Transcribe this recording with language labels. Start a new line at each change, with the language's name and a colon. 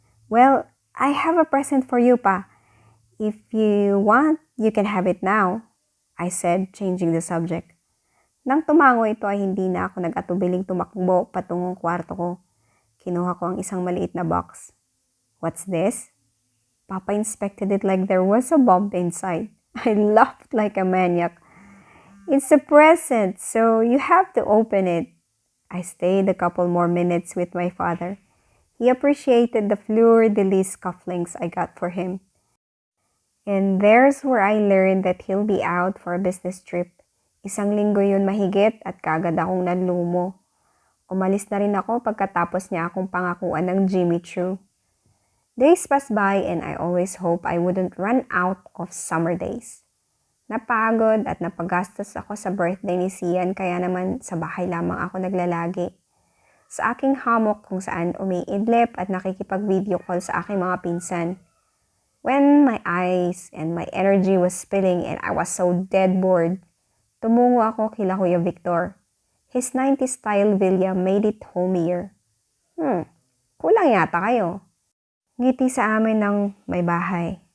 English: Well, I have a present for you, Pa. If you want, you can have it now, I said, changing the subject.
Filipino: Nang tumango ito ay hindi na ako nag-atubiling tumakbo patungong kwarto ko. Kinuha ko ang isang maliit na box.
English: What's this? Papa inspected it like there was a bomb inside. I laughed like a maniac. It's a present, so you have to open it. I stayed a couple more minutes with my father. He appreciated the fleur-de-lis cufflinks I got for him. And there's where I learned that he'll be out for a business trip.
Filipino: Isang linggo yun mahigit at kagad akong nanlumo. Umalis na rin ako pagkatapos niya akong pangakuan ng Jimmy Choo.
English: Days passed by and I always hope I wouldn't run out of summer days.
Filipino: Napagod at napagastos ako sa birthday ni Sian kaya naman sa bahay lamang ako naglalagi. Sa aking hammock kung saan umiidlip at nakikipag-video call sa aking mga pinsan.
English: When my eyes and my energy was spilling and I was so dead bored,
Filipino: tumungo ako kila Kuya Victor.
English: His 90s style villa made it homier.
Filipino: Kulang yata kayo. Ngiti sa amin ng may bahay.